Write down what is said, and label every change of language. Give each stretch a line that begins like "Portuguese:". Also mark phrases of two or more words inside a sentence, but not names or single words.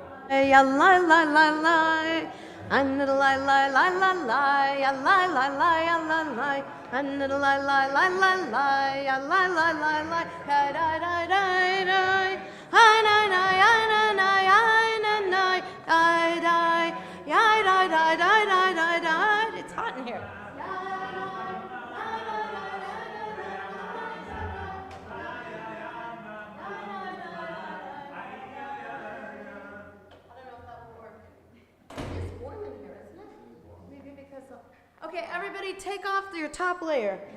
English: Ya la la la la, and la la la la la, ya la la la ya la la, and la la la la la, ya la la la la, da da da da da, I na na ya na na ya na na, da da, ya da da da da da da. It's hot in here. Okay, everybody take off your top layer.